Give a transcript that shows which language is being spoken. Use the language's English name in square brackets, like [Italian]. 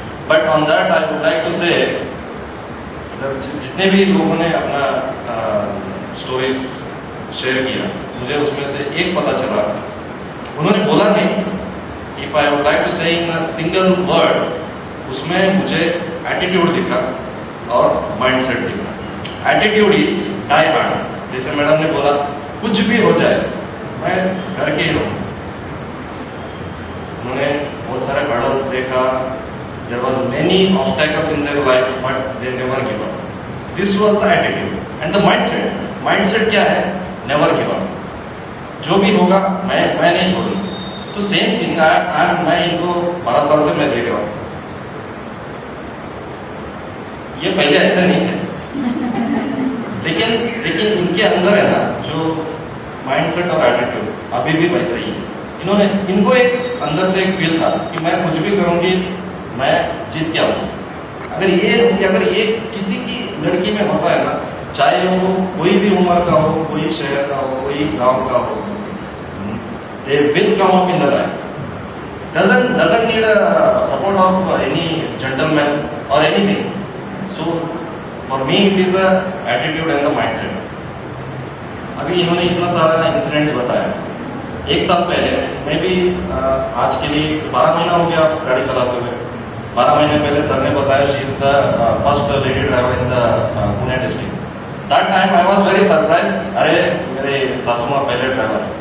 [English] but on that I would like to say, [Hindi] जितने भी लोगों ने अपना स्टोरीज शेयर किया, मुझे उसमें से एक पता चला, उन्होंने बोला नहीं, [English] if I would like to say in single word, [Hindi] उसमें मुझे एटीट्यूड दिखा और माइंडसेट दिखा। [English] Attitude is die hard. [Hindi] जैसे मैडम ने बोला, कुछ भी हो जाए मैं घर के ही रहूँ। उन्होंने बहुत सारे हर्डल्स देखा, [English] there was many obstacles in their life, but they never give up. This was the attitude and the mindset. [Hindi] Mindset क्या है? [English] Never give up. [Hindi] जो भी होगा मैं नहीं छोड़ूंगा। तो सेम थिंग मैं इनको 12 साल से मैं देख रहा हूँ। ये पहले ऐसे नहीं थे, लेकिन इनके अंदर है ना जो माइंडसेट और एटीट्यूड अभी भी वैसे ही है। इनको एक अंदर से एक फील था कि मैं कुछ भी करूंगी, मैं जीत के आऊंगी। अगर ये किसी की लड़की में होता है ना, चाहे वो कोई भी उम्र का हो, कोई शहर का हो, कोई गांव का हो, [English] they will come up in the life. Doesn't need a support of any gentleman or anything. So for me it is a attitude and the mindset. [Hindi] अभी इन्होंने इतना सारा इंसिडेंट्स बताया। एक साल पहले मैं भी आज के लिए 12 महीना हो गया गाड़ी चलाते हुए। 12 महीने पहले सर ने बताया [English] She is the first lady driver in the Pune district. That time I was very surprise, [Hindi] अरे मेरे सासू माँ पहले ड्राइवर है।